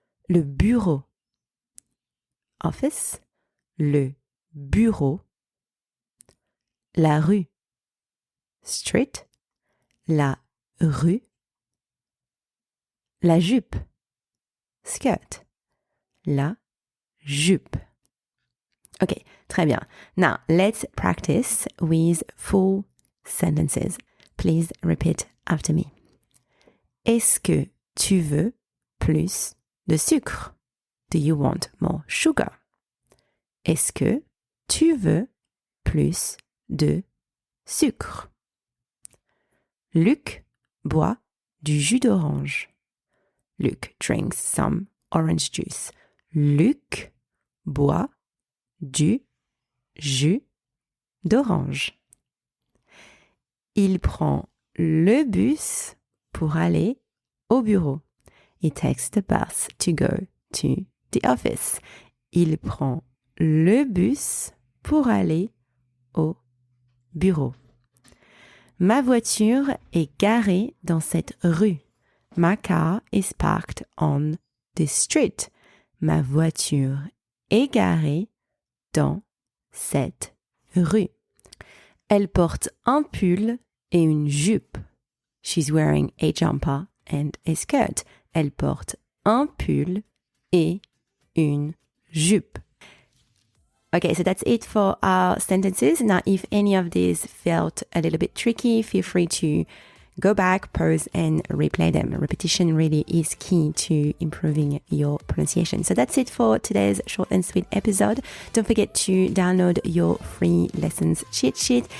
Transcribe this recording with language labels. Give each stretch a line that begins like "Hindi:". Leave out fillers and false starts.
French: Le bureau, office, le bureau, la rue, street, la rue, la jupe, skirt, la jupe. Okay, très bien.
English: Now, let's practice with full sentences. Please repeat after me.
French: Est-ce que tu veux plus de sucre?
English: Do you want more sugar?
French: Est-ce que tu veux plus de sucre? Luc boit du jus d'orange.
English: Luc drinks some orange juice.
French: Luc boit du jus d'orange. Il prend le bus pour aller au bureau.
English: He takes the bus to go to the office.
French: Il prend le bus pour aller au bureau. Ma voiture est garée dans cette rue.
English: My car is parked on this street.
French: Ma voiture est garée dans cette rue. Elle porte un pull et une jupe.
English: She's wearing a jumper and a skirt.
French: Elle porte un pull et une jupe.
English: Okay, so that's it for our sentences. Now, if any of these felt a little bit tricky, feel free to go back, pause, and replay them. Repetition really is key to improving your pronunciation. So that's it for today's short and sweet episode. Don't forget to download your free lessons cheat sheet.